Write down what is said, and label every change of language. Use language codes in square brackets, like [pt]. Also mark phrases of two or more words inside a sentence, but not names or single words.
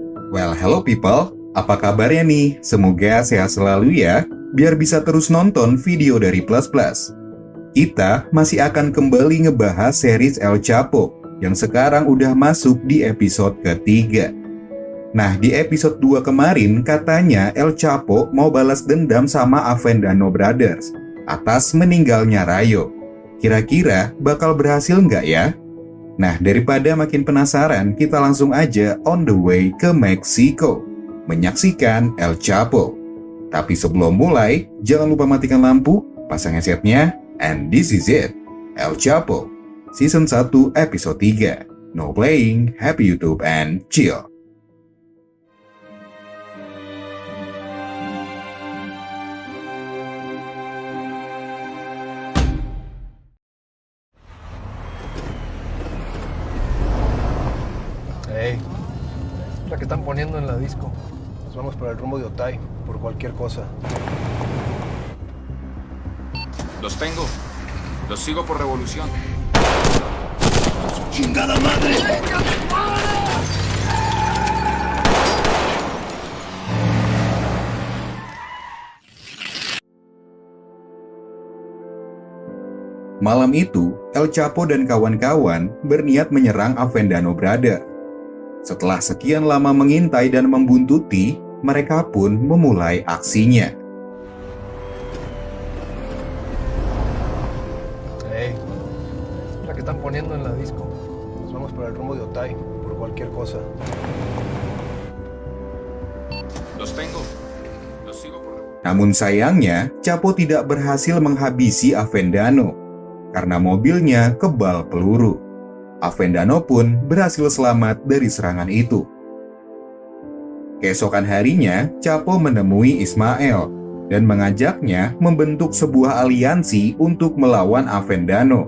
[en] Well, hello people. [id] Apa kabarnya nih? Semoga sehat selalu ya, biar bisa terus nonton video dari Plus Plus. Kita masih akan kembali ngebahas series El Chapo yang sekarang udah masuk di episode ketiga. Nah, di episode 2 kemarin katanya El Chapo mau balas dendam sama Avendano Brothers atas meninggalnya Rayo. Kira-kira bakal berhasil nggak ya? Nah, daripada makin penasaran, kita langsung aja [en] on the way [id] ke Meksiko menyaksikan El Chapo. Tapi sebelum mulai, jangan lupa matikan lampu, pasang headsetnya, [en] and this is it, El Chapo, Season 1, Episode 3. No playing, happy YouTube, and chill. [es] Hey, la que están poniendo en la disco. Nos vamos por el rumbo de Otay, por cualquier cosa. Los tengo. Los sigo por revolución. ¡Chingada madre! [id] Malam itu, El Chapo dan kawan-kawan berniat menyerang Avendano Brothers. Setelah sekian lama mengintai dan membuntuti, mereka pun memulai aksinya. [es] Hey, la que están poniendo en la disco. Nos vamos por el rumbo de Otay, por cualquier cosa. Los tengo. Los sigo por revolución. [id] Namun sayangnya, Chapo tidak berhasil menghabisi Avendano karena mobilnya kebal peluru. Avendano pun berhasil selamat dari serangan itu. Keesokan harinya, Chapo menemui Ismael dan mengajaknya membentuk sebuah aliansi untuk melawan Avendano.